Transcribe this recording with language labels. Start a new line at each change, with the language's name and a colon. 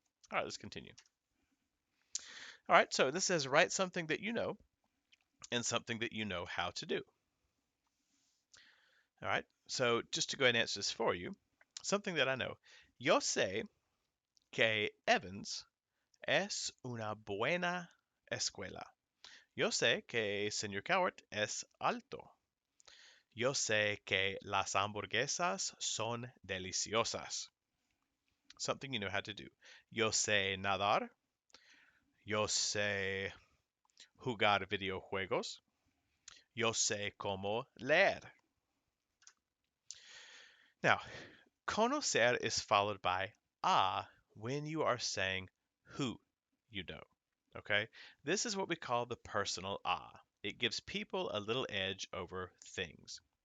English: All right, let's continue. All right, so this says write something that you know and something that you know how to do. All right, so just to go ahead and answer this for you, something that I know.
Spanish: Yo sé que Evans es una buena escuela. Yo sé que Señor Cowart es alto. Yo sé que las hamburguesas son deliciosas.
English: Something you know how to do.
Spanish: Yo sé nadar. Yo sé jugar videojuegos. Yo sé cómo leer.
English: Now, conocer is followed by a when you are saying who you know. Okay? This is what we call the personal a. It gives people a little edge over things.